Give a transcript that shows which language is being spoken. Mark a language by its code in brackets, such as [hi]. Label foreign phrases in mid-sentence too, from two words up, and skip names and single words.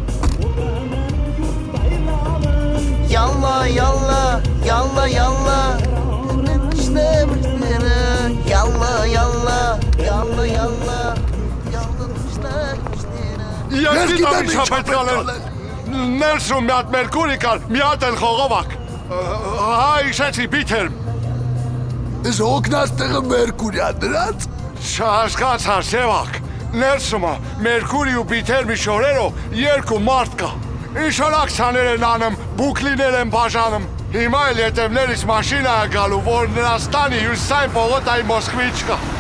[ar] Yalla, yalla, yalla, yalla. İşte yalla, yalla, yalla, yalla. [hy] Ես գիտեմ ինչ է պետք անել։ Ներսում մի հատ մերկուրի կար, մի հատ էլ խողովակ։ Հա, իշեցի բիթերմ։ Ես հոգնած տեղը մերկուրիա դրած։ Չհասկացա, Սևակ։ Ներսումը մերկուրի ու բիթերմի շորերով երկու մարդ կա։ Ինչ որ ակցիաներ են անում, բուկլիներ են բաժանում։ Հիմա էլ ետևներից մաշինա է գալու, որ նրանց տանի հյուսային պողոտայի Մոսկվիչկա։